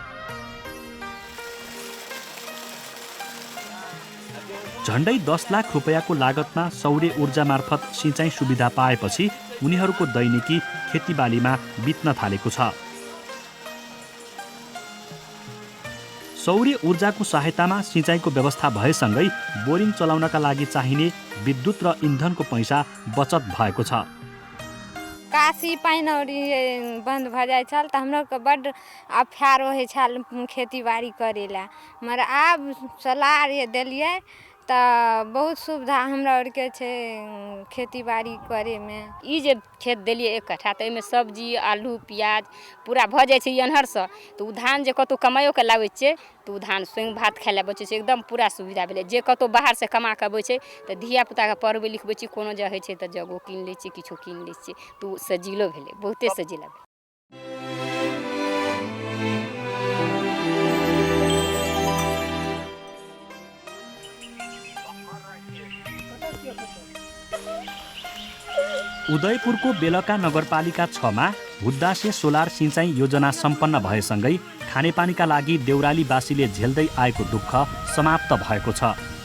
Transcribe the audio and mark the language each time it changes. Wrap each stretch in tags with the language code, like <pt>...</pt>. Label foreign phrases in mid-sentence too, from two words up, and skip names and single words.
<ne>झण्डै 10 लाख रुपैयाँको लागतमा सौर्य ऊर्जा मार्फत सिँचाइ सुविधा पाएपछि उनीहरूको दैनिकी खेतीबालीमा बित्न थालेको छ। सौर्य ऊर्जाको सहायतामा सिँचाइको व्यवस्था भएसँगै बोरिङ चलाउनका लागि चाहिने विद्युत र इन्धनको पैसा बचत भएको छ।</ne> <mai>काशी पानी बंद भ जाए छल तऽ हमरा के बड अफार होइ छल खेती बाड़ी करेला, मगर आब सोलार ये देलिए तऽ बहुत सुविधा हमरा आरके छै खेती बाड़ी करेमे। ई जे खेत देलिए 1 कट्ठा तऽ एहिमे सब्जी आलू प्याज पूरा भऽ जाइ छै अन्हरसँ, तऽ उ धान जे कतौ कमाइयो के लाबै छियै तऽ उ धान स्वयं भात खाय लए बचै छै, एकदम पूरा सुविधा भेलै। जे कतौ बाहर से कमा के अबै छै तऽ धिया पुताके पढ़बै लिखबै छी, कोनो जे होइ छै तऽ जगो कीन लै छियै, किछो कीन लै छियै, तऽ उ सजिलो भेलै, बहुते सजिला भेलै।</mai> <ne>उदयपुरको बेलका नगरपालिका 6 मा हुद्दासे सोलर सिँचाइ योजना सम्पन्न भएसँगै खानेपानीका लागि देउरालीवासीले झेल्दै आएको दुःख समाप्त भएको छ।</ne>